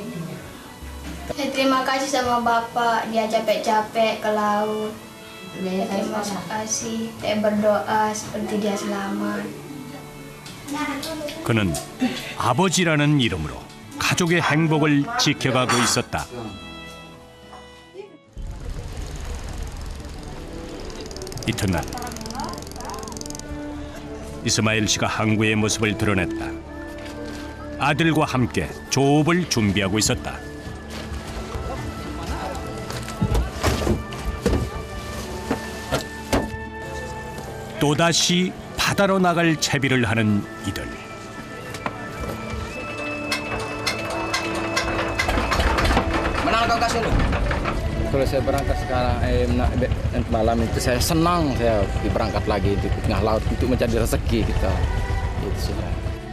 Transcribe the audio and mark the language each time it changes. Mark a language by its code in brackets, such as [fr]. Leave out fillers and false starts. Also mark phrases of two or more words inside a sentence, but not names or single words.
[id] Terima kasih sama Bapak, dia capek-capek ke laut. Terima kasih, saya berdoa seperti dia selamat. [ko] 그는 아버지라는 이름으로 가족의 행복을 지켜가고 있었다. 이튿날 이스마일 씨가 항구의 모습을 드러냈다. 아들과 함께 조업을 준비하고 있었다. 또다시 바다로 나갈 채비를 하는 이들. [id] Mana kau kasih lu? Kalau saya berangkat sekarang malam itu saya senang saya berangkat lagi di tengah laut untuk mencari rezeki kita. Itu sudah.